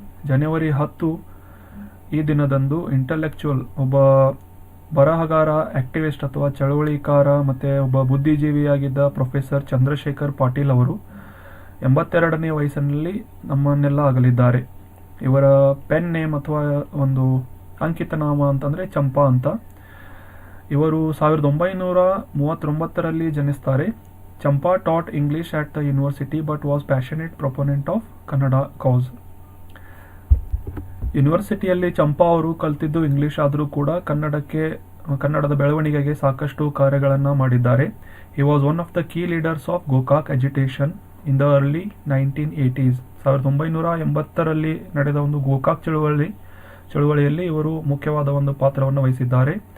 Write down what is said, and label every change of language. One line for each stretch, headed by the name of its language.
Kannada: ಜನವರಿ 10 ಈ ದಿನದಂದು ಇಂಟೆಲೆಕ್ಚುಯಲ್, ಒಬ್ಬ ಬರಹಗಾರ, ಆಕ್ಟಿವಿಸ್ಟ್ ಅಥವಾ ಚಳವಳಿಕಾರ ಮತ್ತು ಒಬ್ಬ ಬುದ್ಧಿಜೀವಿಯಾಗಿದ್ದ ಪ್ರೊಫೆಸರ್ ಚಂದ್ರಶೇಖರ್ ಪಾಟೀಲ್ ಅವರು 82ನೇ ವಯಸ್ಸಿನಲ್ಲಿ ನಮ್ಮನ್ನೆಲ್ಲ ಅಗಲಿದ್ದಾರೆ. ಇವರ ಪೆನ್ ನೇಮ್ ಅಥವಾ ಒಂದು ಅಂಕಿತ ನಾಮ ಅಂತಂದರೆ ಚಂಪಾ ಅಂತ. ಇವರು 1939ರಲ್ಲಿ ಜನಿಸ್ತಾರೆ.
English: Champa taught English at the university but was passionate proponent of Kannada cause.
Kannada: ಯೂನಿವರ್ಸಿಟಿಯಲ್ಲಿ ಚಂಪಾ ಅವರು ಕಲ್ತಿದ್ದು ಇಂಗ್ಲಿಷ್ ಆದರೂ ಕೂಡ ಕನ್ನಡದ ಬೆಳವಣಿಗೆಗೆ ಸಾಕಷ್ಟು ಕಾರ್ಯಗಳನ್ನು ಮಾಡಿದ್ದಾರೆ.
English: He was one of the key leaders of Gokak agitation in the early 1980s.
Kannada: 1980ರಲ್ಲಿ ನಡೆದ ಒಂದು ಗೋಕಾಕ್ ಚಳುವಳಿಯಲ್ಲಿ ಇವರು ಮುಖ್ಯವಾದ ಒಂದು ಪಾತ್ರವನ್ನು ವಹಿಸಿದ್ದಾರೆ.